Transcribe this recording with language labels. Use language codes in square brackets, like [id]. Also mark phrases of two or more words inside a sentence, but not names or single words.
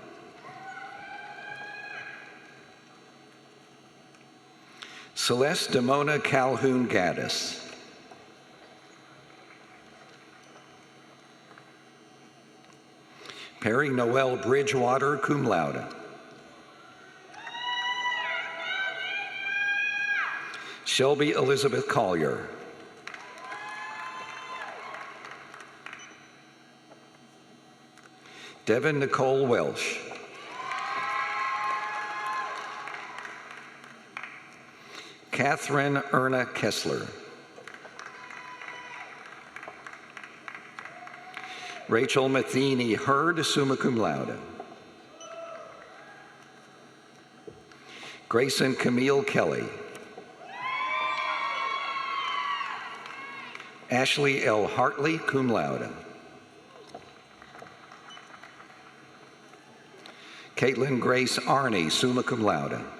[en] Celeste Demona Calhoun Gaddis. Perry Noel Bridgewater, [la] cum laude. [en] Shelby Elizabeth Collier. Devin Nicole Welsh. Catherine Erna Kessler. Rachel Matheny Hurd, [la] summa cum laude. [en] Grayson Camille Kelly. Ashley L. Hartley, [la] cum laude. [en] Caitlin Grace Arney, [la] summa cum laude.